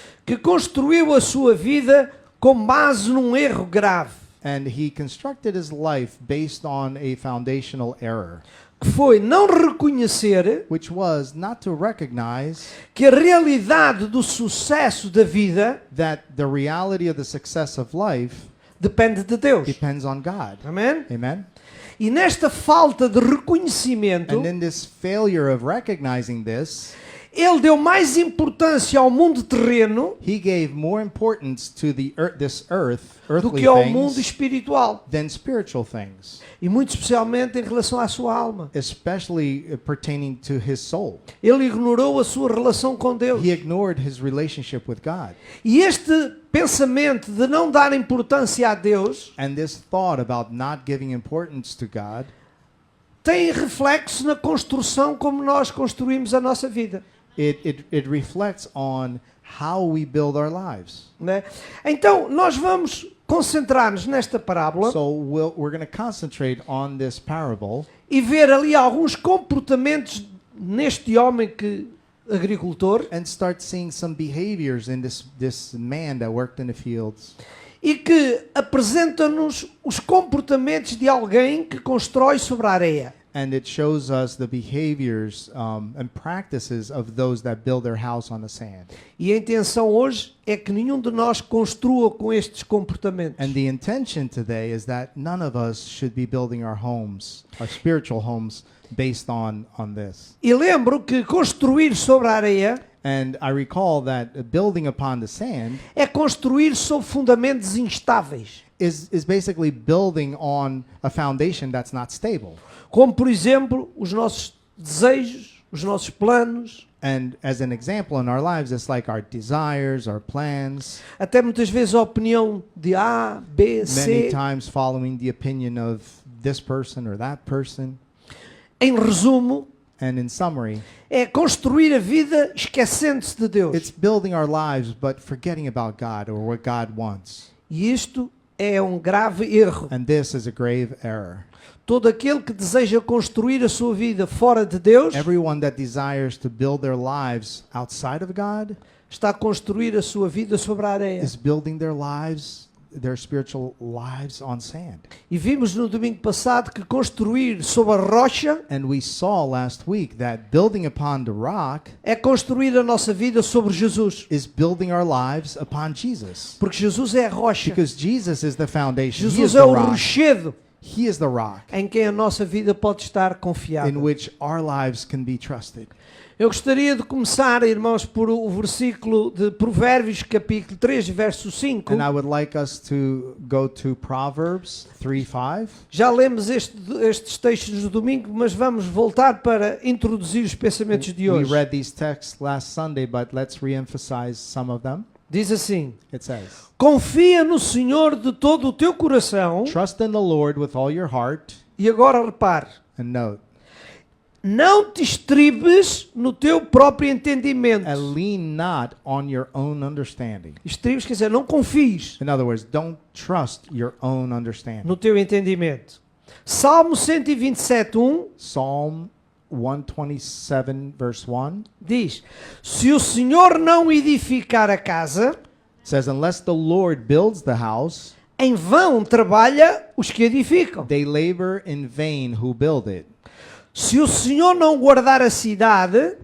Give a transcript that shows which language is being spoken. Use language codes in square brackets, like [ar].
[pt] que construiu a sua vida com base num erro grave, [en] and he constructed his life based on a foundational error, [pt] que foi não reconhecer [en] which was not to recognize [pt] que a realidade do sucesso da vida [en] that the reality of the success of life [pt] depende de Deus. [en] depends on God. [pt] Amém? [en] Amen? [pt] E nesta falta de reconhecimento, [en] And in this failure of recognizing this, [pt] ele deu mais importância ao mundo terreno [en] he gave more importance to this [pt] do [en] earthly [pt] que ao mundo [en] things [pt] espiritual. [en] than spiritual things, [pt] E muito especialmente em relação à sua alma. [en] especially pertaining to his soul. [pt] Ele ignorou a sua relação com Deus. [en] He ignored his relationship with God. [pt] E este pensamento de não dar importância a Deus [en] And this thought about not giving importance to God [pt] tem reflexo na construção como nós construímos a nossa vida. [en] it reflects on how we build our lives. [pt] Né? Então, nós vamos concentrar-nos nesta parábola [en] So we're going to concentrate on this parable [pt] e ver ali alguns comportamentos neste homem agricultor [en] and start seeing some behaviors in this man that worked in the fields. [pt] e que apresenta-nos os comportamentos de alguém que constrói sobre a areia. [en] And it shows us the behaviors and practices of those that build their house on the sand. [pt] E a intenção hoje é que nenhum de nós construa com estes comportamentos. [en] And the intention today is that none of us should be building our homes, our spiritual homes, based on this. [pt] E lembro que construir sobre a areia [en] And I recall that building upon the sand [pt] é construir sobre fundamentos instáveis. [en] is basically building on a foundation that's not stable. [pt] Como, por exemplo, os nossos desejos, os nossos planos, [en] And as an example in our lives, it's like our desires, our plans, [pt] até muitas vezes a opinião de A, B, [en] many [pt] C. [en] times following the opinion of this person or that person. [pt] Em resumo, [en] And in summary, [pt] é construir a vida esquecendo-se de Deus. [en] it's building our lives but forgetting about God or what God wants. [pt] E isto é um grave erro. [en] And this is a grave error. [pt] Todo aquele que deseja construir a sua vida fora de Deus [en] Everyone that desires to build their lives outside of God [pt] está a construir a sua vida sobre a areia. [en] is building their lives, their spiritual lives on sand. [pt] E vimos no domingo passado que construir sobre a rocha [en] And we saw last week that building upon the rock [pt] é construir a nossa vida sobre Jesus. [en] is building our lives upon Jesus. [pt] Porque Jesus é a rocha. [en] Because Jesus is the foundation. He is [pt] Jesus [en] the [pt] é o [en] rock. [pt] rochedo [en] He is the rock [pt] em quem a nossa vida pode estar confiada. [en] in which our lives can be trusted. [pt] Eu gostaria de começar, irmãos, por o versículo de Provérbios, capítulo 3, verso 5. [en] And I would like us to go to Proverbs 3:5. [pt] Já lemos estes textos no domingo, mas vamos voltar para introduzir os pensamentos de [en] We [pt] hoje. [en] read these texts last Sunday, but let's re-emphasize some of them. [pt] Diz assim: [en] It says, [pt] confia no Senhor de todo o teu coração. [en] trust in the Lord with all your heart. [pt] E agora repare, [en] And note, [pt] não te estribes no teu próprio entendimento. [en] and lean not on your own understanding. [pt] Estribes quer dizer, não confies [en] In other words, don't trust your own understanding. [pt] no teu entendimento. Salmo 127:1 [en] Psalm 127 verse 1 [pt] diz: se o Senhor não edificar a casa, [en] says, unless the Lord builds the house, [pt] em vão trabalha os que edificam. [en] they labor in vain who build it. [pt] Se o Senhor não guardar a cidade,